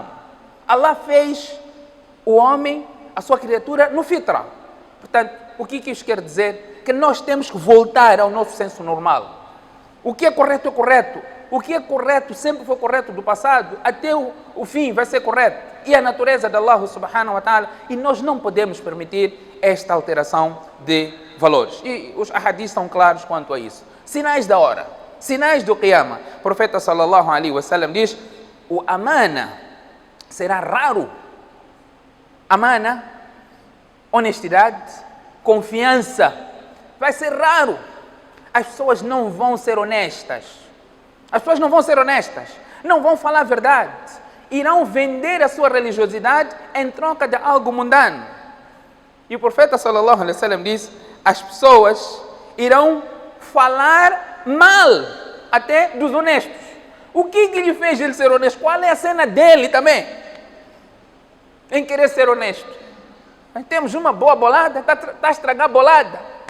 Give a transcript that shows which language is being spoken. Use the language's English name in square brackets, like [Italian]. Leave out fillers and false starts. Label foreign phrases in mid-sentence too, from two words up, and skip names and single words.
[Portuguese] Allah fez o homem, a sua criatura, no fitra. Portanto, o que isso quer dizer? Que nós temos que voltar ao nosso senso normal. O que é correto é correto. O que é correto sempre foi correto do passado. Até o fim vai ser correto. E a natureza de Allah [Arabic] سبحانه وتعالى. [Portuguese] E nós não podemos permitir esta alteração de valores. E os ahadis são claros quanto a isso. Sinais da hora. Sinais do Qiyamah. O profeta [Arabic] صلى الله عليه وسلم [Portuguese] diz: o amana será raro. Amana, honestidade, confiança, vai ser raro. As pessoas não vão ser honestas. As pessoas não vão ser honestas. Não vão falar a verdade. Irão vender a sua religiosidade em troca de algo mundano. E o profeta [Arabic] صلى الله عليه وسلم [Portuguese] diz: as pessoas irão falar mal até dos honestos. O que lhe fez ele ser honesto? Qual é a cena dele também em querer ser honesto? Nós temos uma boa bolada, está a estragar a bolada.